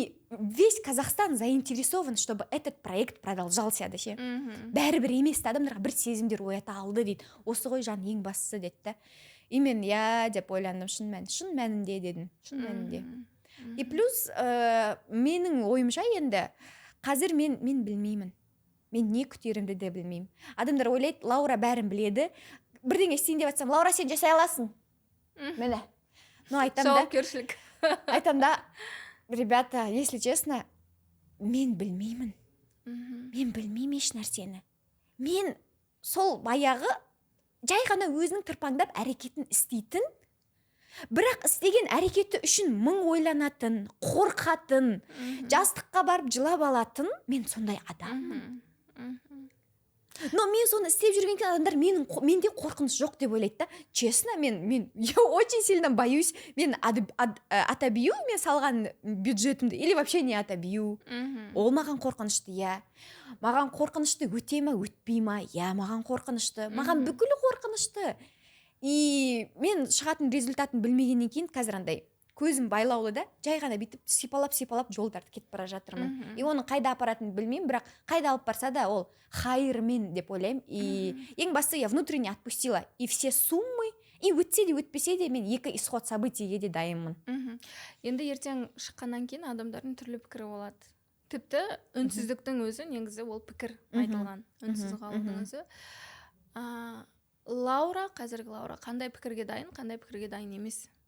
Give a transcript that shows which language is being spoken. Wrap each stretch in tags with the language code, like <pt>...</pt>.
<ru>Весь Казахстан заинтересован, чтобы этот проект продолжался да ше.</ru> <kk>Бәрібір емес адамдарға бір сезімдер оята алды дейді. Осы ғой жан ең бастысы деді да. И мен деп ойландым, шын мәнінде дедім. Шын мәнінде. И плюс менің ойымша енді қазір мен білмеймін. Мен не күтерімді де білмеймін. Адамдар ойлайды, Лаура бәрін біледі. Бірдеңе істейін деп айтсам, Лаура сен жасай аласың. Мені. Ну айтам да. Жауапкершілік. Айтам да.</kk> <ru>Ребята, если честно,</ru> <kk>мен білмеймін. Мен білмеймін еш нәрсені. Мен сол баяғы жай ғана өзінің тырпаңдап әрекетін істейтін, бірақ істеген әрекеті үшін мың ойланатын, қорқатын, жастыққа барып жылап алатын, мен сондай адаммын. Но мен соны істеп жүрген адамдар менде қорқыныш жоқ деп ойлайды да.</kk> <ru>Честно, я очень сильно боюсь. Мен отобью</ru> <kk>мен салған бюджетімді,</kk> <ru>или вообще не отобью.</ru> <kk>Ол маған қорқынышты, я. Маған қорқынышты өте ма, өтпей ма? Я, маған қорқынышты. Маған бүкілі қорқынышты. И мен шығатын результатын білмегеннен кейін қазір андай көзім байлаулы да, жай ғана бүйтіп сипалап жолдарды кетіп бара жатырмын. И оның қайда апаратынын білмеймін, бірақ қайда алып барса да ол хайырмен деп ойлаймын.</kk> <ru>И</ru> <kk>ең басты</kk> <ru>я внутренне отпустила.</ru> <kk>И</kk> <ru>все суммы,</ru> <kk>и өтсе де өтпесе де мен екі исход событиге де дайынмын. Енді ертең шыққаннан кейін адамдардың түрлі пікірі болады. Тіпті үнсіздіктің өзі негізі ол пікір айтылған. Үнсіз қалудың өзі. Лаура, қазіргі Лаура қандай пікірге дайын, қандай пікірге дайын емес?</kk>